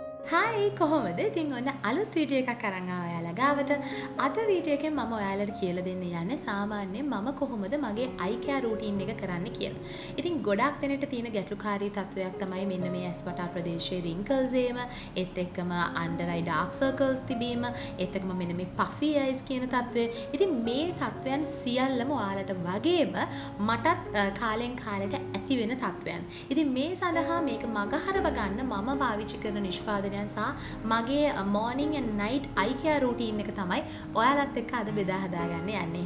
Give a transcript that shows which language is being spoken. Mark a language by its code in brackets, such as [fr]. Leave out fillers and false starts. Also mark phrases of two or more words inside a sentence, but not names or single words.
[si] හායි කොහොමද? ඉතින් ඔන්න අලුත් වීඩියෝ එකක් අරන් ආවා ඔයාලා ගාවට. අද වීඩියෝ එකෙන් මම ඔයාලට කියලා දෙන්න යන්නේ සාමාන්‍යයෙන් මම කොහොමද මගේ [en] eye care routine [si] එක කරන්න කියලා. ඉතින් ගොඩක් දෙනෙට තියෙන ගැටලුකාරී තත්වයක් තමයි මෙන්න මේ ඇස් වටා ප්‍රදේශයේ wrinkles ඒම, ඒත් එක්කම [en] under eye dark circles [si] තිබීම, ඒත් එක්කම මෙන්න මේ [en] puffy eyes [si] කියන තත්වය. ඉතින් මේ තත්වයන් සියල්ලම ඔයාලට වගේම මටත් කාලෙන් කාලෙට ඇති වෙන තත්වයන්. ඉතින් මේ සඳහා මේක මගහරව ගන්න මම පාවිච්චි කරන නිෂ්පාදනයන් සහ මගේ [en] morning and night eye care routine [si] එක තමයි ඔයාලත් එක්ක අද බෙදා හදාගන්න යන්නේ.